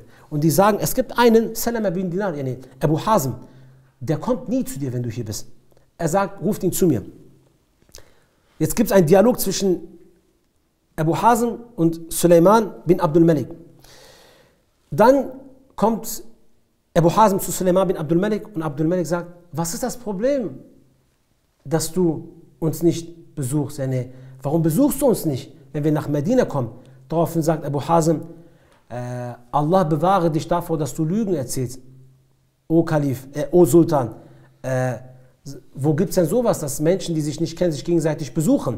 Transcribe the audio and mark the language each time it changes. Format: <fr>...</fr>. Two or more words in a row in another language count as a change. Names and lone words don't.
<de>Und die sagen, es gibt einen, Salama bin Dinar, Abu Hazm, der kommt nie zu dir, wenn du hier bist. Er sagt, ruft ihn zu mir. Jetzt gibt es einen Dialog zwischen Abu Hazm und Suleiman bin Abdul Malik. Dann kommt Abu Hazm zu Suleiman bin Abdul Malik und Abdul Malik sagt, was ist das Problem, dass du uns nicht besuchst? Warum besuchst du uns nicht, wenn wir nach Medina kommen? Daraufhin sagt Abu Hazm, Allah bewahre dich davor, dass du Lügen erzählst. O Kalif, O Sultan, wo gibt es denn sowas, dass Menschen, die sich nicht kennen, sich gegenseitig besuchen?</de>